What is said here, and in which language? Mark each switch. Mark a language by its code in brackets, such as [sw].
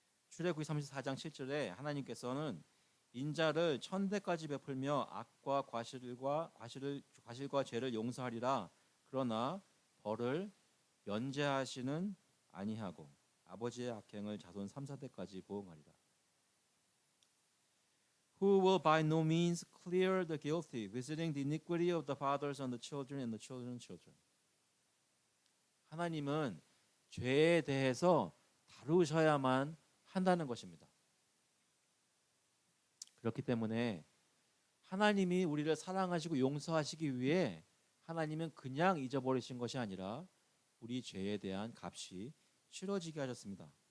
[ko] 출애굽기 34장 7절에 하나님께서는 인자를 천대까지 베풀며 악과 과실과 죄를 용서하리라. 그러나 벌을 면제하시는 아니하고 아버지의 악행을 자손 3, 4대까지 보응하리라. [en] Who will by no means clear the guilty, visiting the iniquity of the fathers on the children and the children's children. [ko] 하나님은 죄에 대해서 다루셔야만 한다는 것입니다. 그렇기 때문에 하나님이 우리를 사랑하시고 용서하시기 위해 하나님은 그냥 잊어버리신 것이 아니라 우리 죄에 대한 값이 치러지게 하셨습니다.